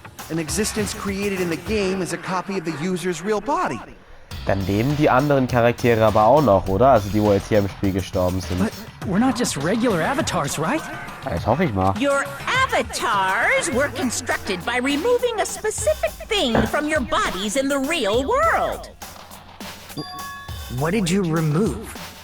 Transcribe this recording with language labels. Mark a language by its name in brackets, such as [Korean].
[English] An existence created in the game is a copy of the user's real body. [German] Dann leben die anderen Charaktere aber auch noch, oder? Also die, wo jetzt hier im Spiel gestorben sind. [English] But we're not just regular avatars, right? [German] Das hoffe ich mal. [English] Your avatars were constructed by removing a specific thing from your bodies in the real world. What did you remove?